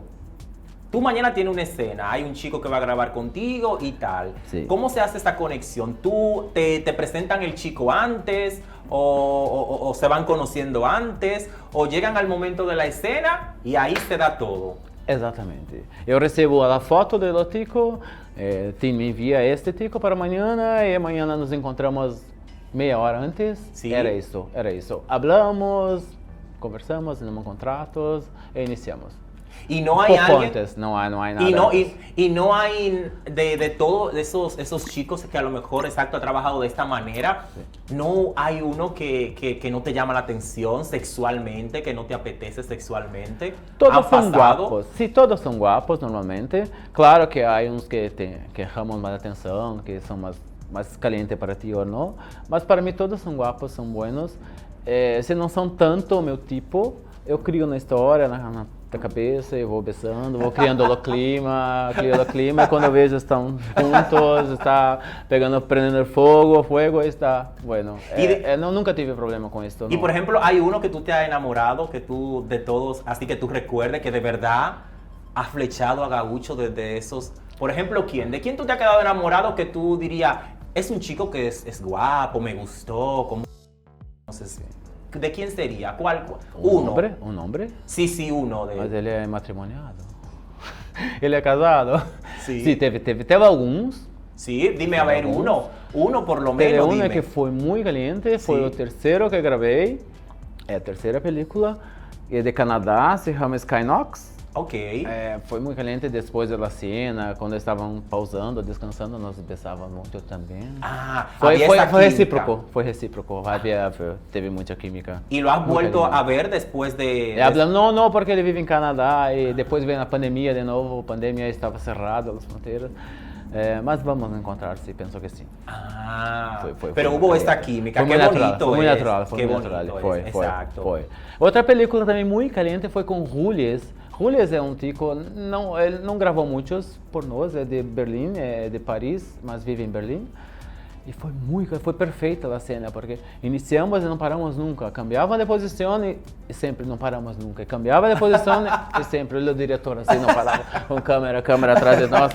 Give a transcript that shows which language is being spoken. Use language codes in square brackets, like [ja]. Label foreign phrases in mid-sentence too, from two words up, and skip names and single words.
[es] Tú mañana tienes una escena, hay un chico que va a grabar contigo y tal. Sí. ¿Cómo se hace esta conexión? ¿Tú te presentan el chico antes o se van conociendo antes o llegan al momento de la escena y ahí se da todo? [pt] Exatamente. Eu recebo a foto do tico, Tim me envia este tico para amanhã e amanhã nos encontramos meia hora antes. [es] Sí. [pt] Era isso. [es] Hablamos, conversamos, tenemos contratos e iniciamos. Y no hay alguien antes, no hay nada. Y no hay de todos esos chicos que a lo mejor exacto ha trabajado de esta manera, sí. No hay uno que no te llama la atención sexualmente, que no te apetece sexualmente. Todos son guapos. Sí, todos son guapos normalmente. Claro que hay unos que llaman más atención, que son más calientes para ti o no. Mas para mí todos son guapos, son buenos. [pt] Se não são tanto o meu tipo, eu crio na história, na cabeça, e vou besando, vou criando o clima, e quando eu vejo estão juntos, está prendendo fuego, está, bueno. Nunca tive problema com isso. [es] Y por ejemplo, hay uno que tú te has enamorado, que tú, de todos, así que tú recuerdes que de verdad has flechado a Gaucho desde esos. Por ejemplo, ¿quién? ¿De quién tú te has quedado enamorado que tú dirías, es un chico que es guapo, me gustó, como... No sé si... ¿De quién sería? ¿Cuál? Uno. ¿Un hombre? Sí, uno. [pt] Mas ele é matrimoniado. Ele é casado. [es] Sí. Sí, [pt] teve alguns. [es] Sí, dime a ver, uno por lo [pt] Teve [es] menos, [pt] uma [es] dime. [pt] que foi muito caliente, foi [es] Sí. [pt] o terceiro que gravei. É a terceira película. É de Canadá, se chama Skynox. [es] Ok. [pt] Foi muito caliente depois da cena, quando estavam pausando, descansando, nós besávamos muito também. [es] Había esa [pt] Foi [es] química. [pt] recíproco. Teve muita química. [es] ¿Y lo has Muy vuelto caliente. a ver después de...? [pt] Não, porque ele vive em Canadá e depois veio a pandemia de novo, a pandemia estava cerrada, as fronteiras. Mas vamos encontrar-se, penso que sim. [es] Pero hubo esta química, [pt] Foi [es] qué [pt] muito natural, [es] bonito [pt] foi muito [es] es. [pt] natural, foi [es] Qué [pt] muito [es] bonito [pt] natural. [es] es, exacto. [pt] Foi. Outra película também muito caliente foi com Julius. Julius é um tico, ele não gravou muitos por nós, é de Berlim, é de Paris, mas vive em Berlim. E foi perfeita a cena, porque iniciamos e não paramos nunca. Cambiava de posição e sempre não paramos nunca. Cambiava de posição e sempre o diretor assim não parava, com câmera atrás de nós.